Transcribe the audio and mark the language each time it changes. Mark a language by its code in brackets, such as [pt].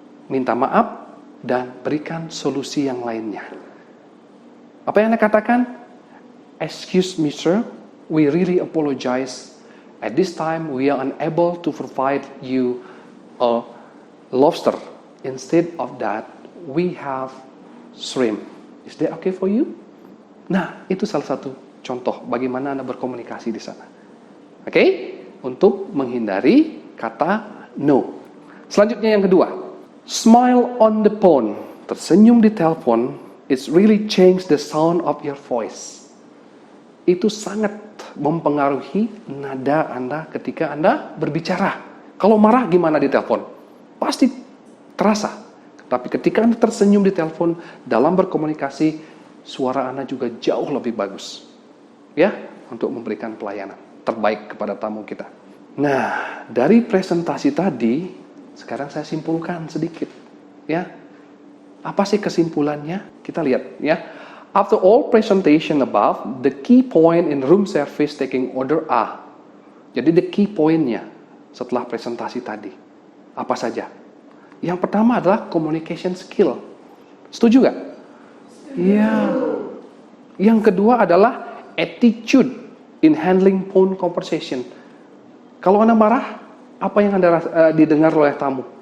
[id] minta maaf, dan berikan solusi yang lainnya. Apa yang Anda katakan? [en] Excuse me sir, we really apologize. At this time, we are unable to provide you a lobster. Instead of that, we have shrimp. Is that okay for you? [id] Nah, itu salah satu contoh bagaimana Anda berkomunikasi di sana. Oke? Untuk menghindari kata no. Selanjutnya yang kedua, [en] smile on the phone. [id] Tersenyum di telepon, [en] it's really change the sound of your voice. [id] Itu sangat mempengaruhi nada Anda ketika Anda berbicara. Kalau marah gimana di telepon? Pasti terasa. Tapi ketika Anda tersenyum di telepon, dalam berkomunikasi, suara Anda juga jauh lebih bagus. Ya, untuk memberikan pelayanan terbaik kepada tamu kita. Nah, dari presentasi tadi, sekarang saya simpulkan sedikit. Ya, apa sih kesimpulannya? Kita lihat ya. [en] After all presentation above, the key point in room service taking order are. [id] Jadi [en] the key point- [id] nya setelah presentasi tadi. Apa saja? Yang pertama adalah communication skill. Setuju gak? Iya. [en] Yang kedua adalah attitude in handling phone conversation. [id] Kalau Anda marah, apa yang Anda didengar oleh tamu?